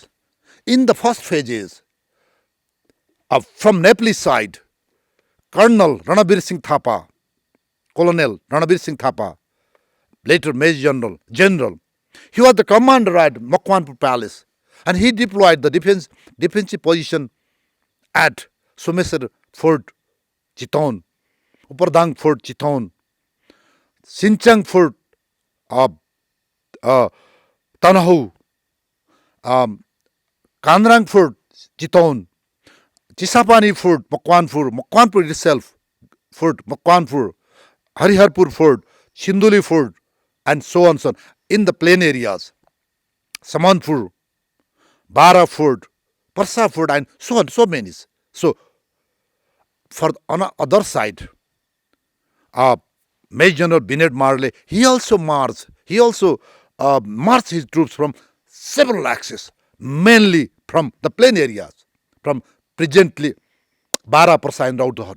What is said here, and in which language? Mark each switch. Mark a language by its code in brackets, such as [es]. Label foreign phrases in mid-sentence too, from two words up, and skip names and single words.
[en] In the first phases, from Nepalese side, Colonel Ranabir Singh Thapa, Colonel Ranabir Singh Thapa, later Major General, he was the commander at Makwanpur Palace, and he deployed the defensive position at Somesar Fort Chittaun, Upardang Fort Chittaun, Sinchang Fort Tanahu, Kandrang Fort, Chitaun, Chisapani Fort, Makwanpur itself, Fort Makwanpur, Hariharpur Fort, Sindhuli Fort, and so on, so on. In the plain areas, Samanpur, Bara Fort, Parsa Fort, and so on, so many. So, on the other side, Major General Bennett Marley, he also marched his troops from several axes, mainly from the plain areas, from presently Bara, Parsa and Rautahot.